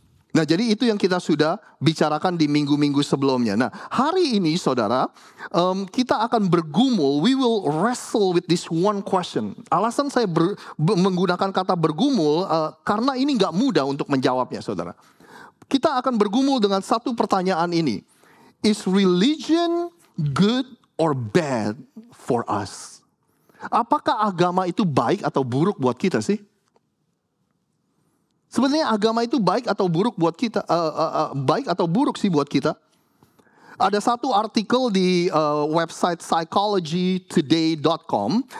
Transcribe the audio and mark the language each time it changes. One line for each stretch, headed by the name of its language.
Indonesian: Nah, jadi itu yang kita sudah bicarakan di minggu-minggu sebelumnya. Nah, hari ini saudara, kita akan bergumul,
English: we will wrestle with this one question.
Indonesian: Alasan saya menggunakan kata bergumul, karena ini gak mudah untuk menjawabnya, saudara. Kita akan bergumul dengan satu pertanyaan ini.
English: Is religion good or bad for us?
Indonesian: Apakah agama itu baik atau buruk buat kita sih? Sebenarnya agama itu baik atau buruk buat kita? Baik atau buruk sih buat kita? Ada satu artikel di website psychologytoday.com.